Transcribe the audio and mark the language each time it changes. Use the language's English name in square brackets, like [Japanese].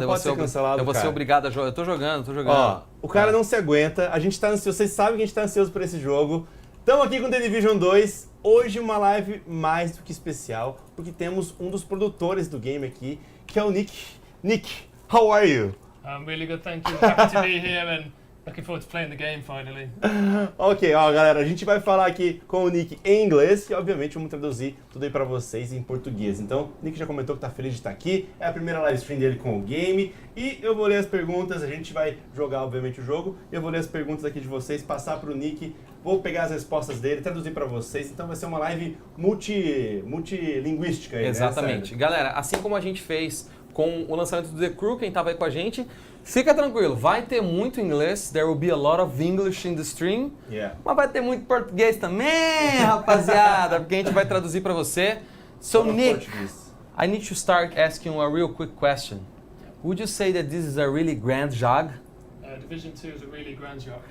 [Portuguese] não pode ser cancelado, eu vou ser obrigado a jogar, eu tô jogando. Ó, o cara não se aguenta, a gente tá ansioso, vocês sabem que a gente tá ansioso por esse jogo. Estamos aqui com The Division 2, hoje uma live mais do que especial, porque temos um dos produtores do game aqui, que é o Nick. [English] Nick, how are you? I'm really good, thank you. Happy to be here and looking forward to playing the game finally. [Portuguese] Ok, ó galera, a gente vai falar aqui com o Nick em inglês e obviamente vamos traduzir tudo aí pra vocês em português. Então, o Nick já comentou que tá feliz de estar aqui, é a primeira live stream dele com o game e eu vou ler as perguntas, a gente vai jogar obviamente o jogo, eu vou ler as perguntas aqui de vocês, passar pro Nick, vou pegar as respostas dele, traduzir pra vocês, então vai ser uma live multilinguística aí, exatamente. Né? Galera, assim como a gente fez com o lançamento do The Crew, quem tava aí com a gente, fica tranquilo, vai ter muito inglês, [English] there will be a lot of English in the stream, [Portuguese] mas vai ter muito português também, rapaziada, porque a gente vai traduzir para você. [English] So Nick, I need to start asking you a real quick question. Would you say that this is a really grand job? Division 2 is a really grand job.